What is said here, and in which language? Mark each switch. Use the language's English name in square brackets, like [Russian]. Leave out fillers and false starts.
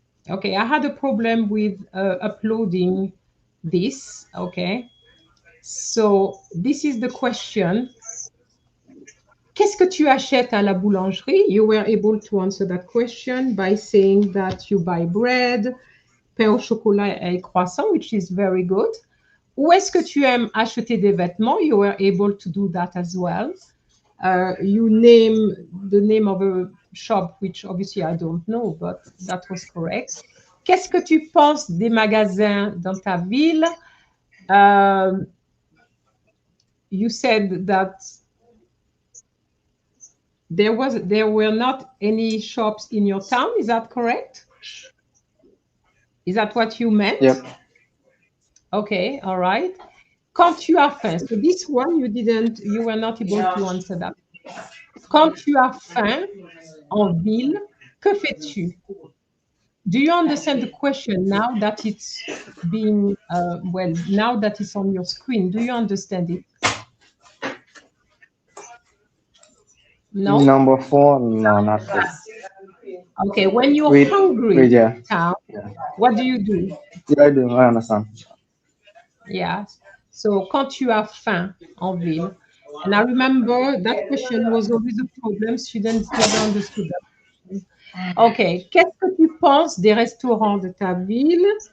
[English] Okay, I had a problem with uploading this. Okay. So this is the question. [French] Qu'est-ce que tu achètes à la boulangerie? [English] You were able to answer that question by saying that you buy bread [French] pain au chocolat et croissant, [English] which is very good. [French] Où est-ce que tu aimes acheter des vêtements? [English] You were able to do that as well. You name the name of a shop, which obviously I don't know, but that was correct. [French] Qu'est-ce que tu penses des magasins dans ta ville? [English] You said that there were not any shops in your town. Is that correct? Is that what you meant? Yep. Okay, all right. [French] Quand tu as faim. [English] So this one you were not able to answer that. [French] Quand tu as faim en ville, que fais-tu? [English] Do you understand the question now that it's being, now that it's on your screen? Do you understand it? No? Number 4, no, not this. Okay, when you're Wait, hungry, yeah. Tom, Yeah. what do you do? Yeah, I do. I understand. Yeah. [French] So, quand tu as faim en ville. [English] And I remember that question was always a problem. Students never understood that. Okay. [French] Qu'est-ce que tu penses des restaurants de ta ville?